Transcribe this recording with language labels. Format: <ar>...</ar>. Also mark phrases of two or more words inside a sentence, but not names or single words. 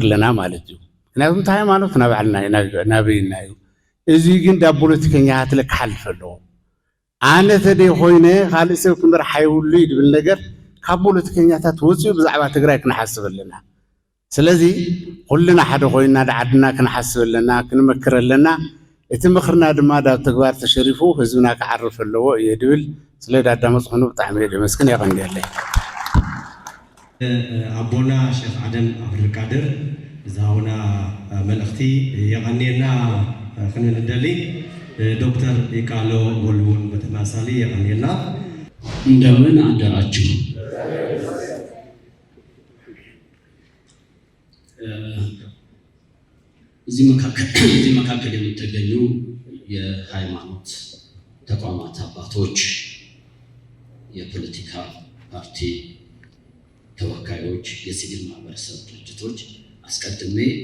<ti>ኣለና ማለት እዩ ምክንያቱም እቲ ሃይማኖት ናባዕልና ናበይና እዩ እዚ ግን ዳብ ፖለቲከኛታት ክሓልፍ ኣለዎ ኣነ ተደይ ኮይነ ካልእ ሰብ ክምራሕ ኣይብሉ ይድብል ነገር ካብ ፖለቲከኛታት ወፂኡ ብዛዕባ ትግራይ ክንሓስብ ኣለና ስለዚ ኩልና ሓደ ኮይና ዓድና ክንሓስብ ኣለና ክንመክር ኣለና እቲ ምኽርና ድማ ዳብ ተግባር ተሸሪፉ ህዝብና ክዓርፍ ኣለዎ እየ ድብል ስለ ዳዳመፅኹኑ ብጣዕሚ እየ ደመስግን የቐንዲለይ ኣቦና ሼክ ዓደም ኣብዱልቃድር ዝሃቡና መልእኽቲ የቐኒየና ክንንደሊ ዶክተር ይቃሎ ወልውን በተመሳሳሊ የቐኒየና</ti> <am>እንደምን አደራችሁ እዚህ መካከል የምትገኙ የሃይማኖት ተቋማት አባቶች የፖለቲካ ፓርቲ ተወካዮች የሲቪል ማህበረሰብ ድርጅቶች አስቀድሜ</am>